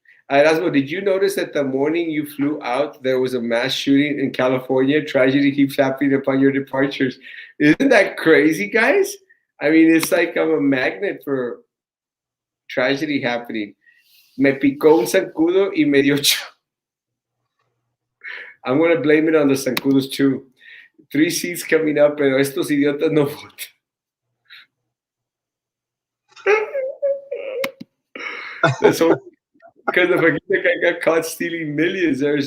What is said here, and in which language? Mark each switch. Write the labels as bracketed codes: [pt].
[en] Erasmo, did you notice that the morning you flew out, there was a mass shooting in California? Tragedy keeps happening upon your departures. Isn't that crazy, guys? I mean, it's like I'm a magnet for tragedy happening. [es] Me picó un zancudo y me dio. [en] I'm going to blame it on the zancudos too. 3 seats coming up, [es] pero estos idiotas no votan. [en] That's all because the Fajita guy got caught stealing millions.